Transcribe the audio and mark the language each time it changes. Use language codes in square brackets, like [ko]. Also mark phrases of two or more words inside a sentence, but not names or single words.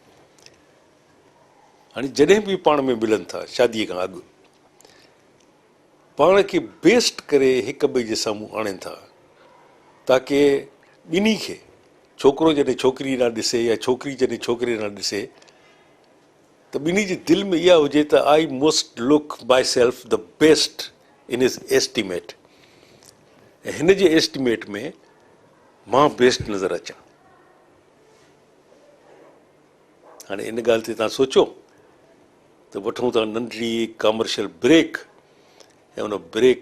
[sd] हाणे जॾहिं बि पाण में मिलनि था शादीअ खां अॻु, पाण खे बेस्ट करे हिक ॿिए जे साम्हूं आणनि था ताकी ॿिन्ही खे, छोकिरो जॾहिं छोकिरी न ॾिसे या छोकिरी जॾहिं छोकिरे न ॾिसे, त ॿिन्ही जे दिलि में इहा हुजे त [en] I must look myself the best in his estimate, [sd] ऐं हिन जे एस्टिमेट में मां बेस्ट नज़र अचां। हाणे इन ॻाल्हि ते तव्हां सोचो त वठूं था नंढड़ी [en] commercial break, [sd] ऐं उन ब्रेक